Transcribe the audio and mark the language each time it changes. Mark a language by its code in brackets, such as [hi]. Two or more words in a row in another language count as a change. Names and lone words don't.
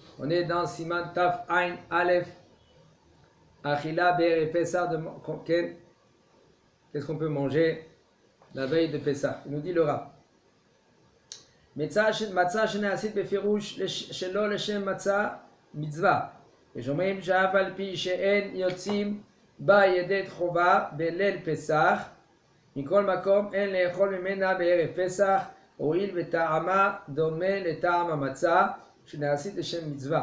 [fr] On est dans [he] סימן תו עין אלף. אכילה בערב פסח [fr] de qu'est-ce qu'on peut manger la veille de Pessah? Il nous dit le Rav. [he] מצה שנעשית בפירוש שלא לשם מצה מצווה. ושומעים שאף על פי שאין יוצאים בה ידי חובה בליל פסח, מכל מקום אין לאכול ממנה בערב פסח, הואיל וטעמה דומה לטעם המצה שנעשית לשם מצווה.